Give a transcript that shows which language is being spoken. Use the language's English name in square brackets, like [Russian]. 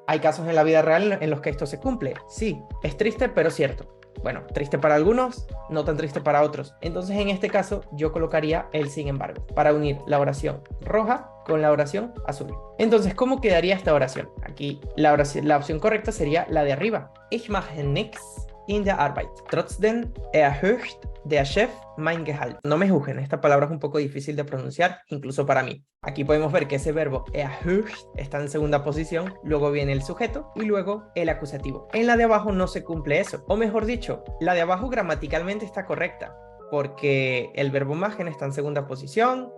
[Spanish] Hay casos en la vida real en los que esto se cumple. Sí, es triste, pero cierto. Bueno, triste para algunos, no tan triste para otros. Entonces, en este caso, yo colocaría el sin embargo, para unir la oración roja con la oración azul. Entonces, ¿cómo quedaría esta oración? Aquí la opción correcta sería la de arriba. [German] Ich mache nix in der Arbeit. Trotzdem erhöht der Chef mein Gehalt. [Spanish] No me juzguen, esta palabra es un poco difícil de pronunciar, incluso para mí. Aquí podemos ver que ese verbo erhöht está en segunda posición, luego viene el sujeto y luego el acusativo. En la de abajo no se cumple eso, o mejor dicho, la de abajo gramaticalmente está correcta, porque el verbo machen está en segunda posición.